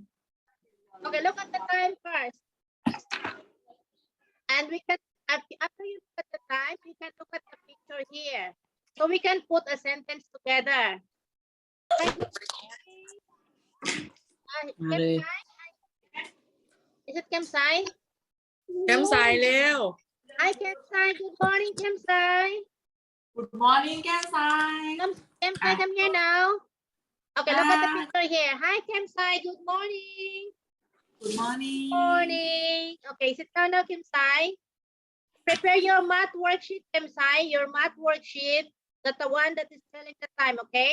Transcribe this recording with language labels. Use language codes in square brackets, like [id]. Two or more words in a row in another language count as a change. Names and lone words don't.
[en] Okay, look at the time first. And we can, after you look at the time, you can look at the picture here. So we can put a sentence together. Kemsai? Is it Kemsai? [th] แก้มใสเร็ว [en] Hi, Kemsai. Good morning, Kemsai. Good morning แก้มใส Kemsai, come here now. Okay, look at the picture here. Hi, Kemsai. Good morning. Good morning Morning. Okay, sit down now, Kemsai. Prepare your math worksheet, Kemsai. Your math worksheet. That's the one that is telling the time, okay?